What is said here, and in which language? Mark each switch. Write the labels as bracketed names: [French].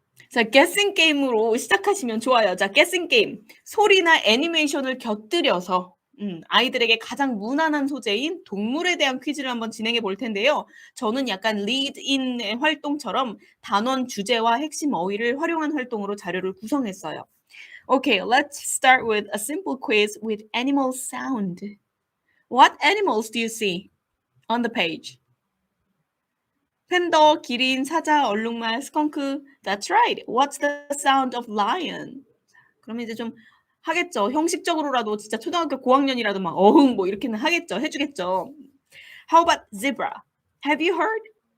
[Korean] 자, guessing 게임으로 시작하시면 좋아요. 자, guessing 게임. 소리나 애니메이션을 곁들여서 아이들에게 가장 무난한 소재인 동물에 대한 퀴즈를 한번 진행해 볼 텐데요. 저는 약간 lead in의 활동처럼 단원 주제와 핵심 어휘를 활용한 활동으로 자료를 구성했어요. [English] Okay, let's start with a simple quiz with animal sound. What animals do you see on the page? [Korean] 팬더, 기린, 사자, 얼룩말, 스컹크. [English] That's right. What's the sound of lion? [Korean] 그러면 이제 좀 하겠죠. 형식적으로라도 진짜 초등학교 고학년이라도 막 어흥 뭐 이렇게는 하겠죠. 해주겠죠. [English] How about zebra? Have you heard?